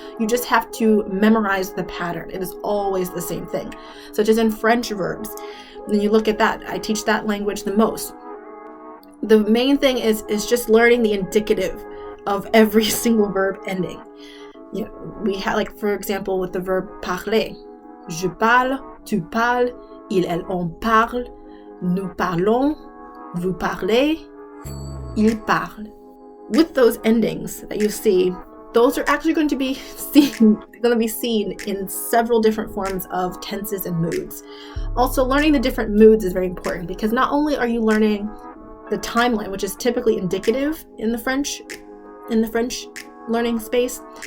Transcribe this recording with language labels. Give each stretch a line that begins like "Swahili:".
English: You just have to memorize the pattern. It is always the same thing. Such as in French verbs. When you look at that, I teach that language the most. The main thing is just learning the indicative of every single verb ending. You know, we have, like, for example, with the verb parler.
French: Je parle, tu parles, il, elle, on parle, nous parlons, vous parlez, il parle.
English: With those endings that you see, those are actually going to be seen in several different forms of tenses and moods. Also, learning the different moods is very important because not only are you learning the timeline, which is typically indicative in the French learning space.